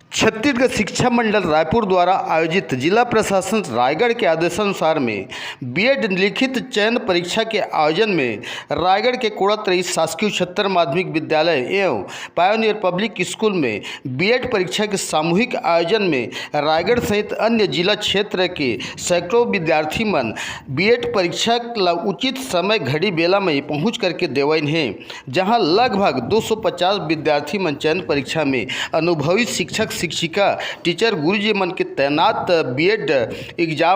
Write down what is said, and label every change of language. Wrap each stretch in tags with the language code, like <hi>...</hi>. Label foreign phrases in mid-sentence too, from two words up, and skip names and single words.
<hne>छत्तीसगढ़ शिक्षा मंडल रायपुर द्वारा आयोजित जिला प्रशासन रायगढ़ के आदेशानुसार में बीएड लिखित चयन परीक्षा के आयोजन में रायगढ़ के कोड़ातरी शासकीय उच्चतर माध्यमिक विद्यालय एवं पायोनियर पब्लिक स्कूल में बीएड परीक्षा के सामूहिक आयोजन में रायगढ़ सहित अन्य जिला क्षेत्र के सैकड़ों विद्यार्थी मन बीएड परीक्षा उचित समय घड़ी बेला में पहुँच करके देवैन हैं, जहाँ लगभग 250 विद्यार्थी मन चयन परीक्षा में अनुभवी शिक्षक शिक्षिका टीचर गुरुजी मन के तैनात</hne> <en>B.Ed exam</en>